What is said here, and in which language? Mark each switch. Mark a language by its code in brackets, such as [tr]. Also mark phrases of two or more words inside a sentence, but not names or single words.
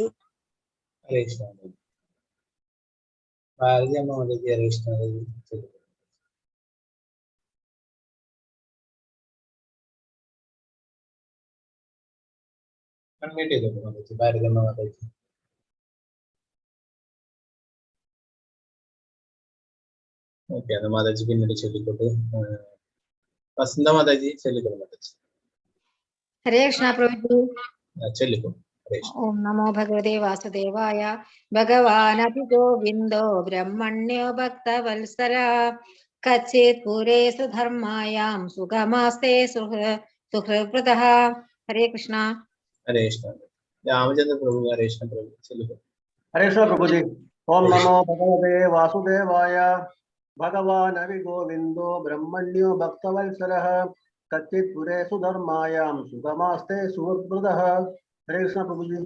[ml] ഹരേ കൃഷ്ണ. ഭാരതി അമ്മ മാതാജി. ഹരേ കൃഷ്ണ മാതാജി. ചൊല്ലിക്കോളൂ മാതാജി. അൺമ്യൂട്ട് ചെയ്തോളൂ മാതാജി. ഭാരതി അമ്മ മാതാജി. Okay, അത് മാതാജി പിന്നീട് ചൊല്ലിക്കോട്ടെ. വസന്ത മാതാജി ചൊല്ലിക്കോളൂ മാതാജി. ഹരേ കൃഷ്ണ പ്രഭുജി. ചൊല്ലിക്കോളൂ. ഹരേ കൃഷ്ണ. [sa] ॐ नमो भगवते वासुदेवाय। भगवान् अभिगोविन्दो ब्रह्मण्यो भक्तवत्सल कच्चित् पुरे सुधर्मायाम् सुकमास्ते सुकृतः. [ml] ഹരേ കൃഷ്ണ. ഹരേ കൃഷ്ണ. രാമചന്ദ്ര പ്രഭു. ഹരേ കൃഷ്ണ പ്രഭു ചൊല്ലിക്കോളൂ. ഹരേ കൃഷ്ണ പ്രഭുജി. [sa] ഓം നമോ ഭഗവതേ വാസുദേവായ. ഭഗവാൻ അവിഗോവിന്ദോ ബ്രഹ്മണ്യോ ഭക്തവത്സലഃ കച്ചിത് പുരേ സുധർമായാം സുഖമാസ്തേ സുഹൃദ്വൃതഃ. [ml] ഹരേ കൃഷ്ണ പ്രഭുജി.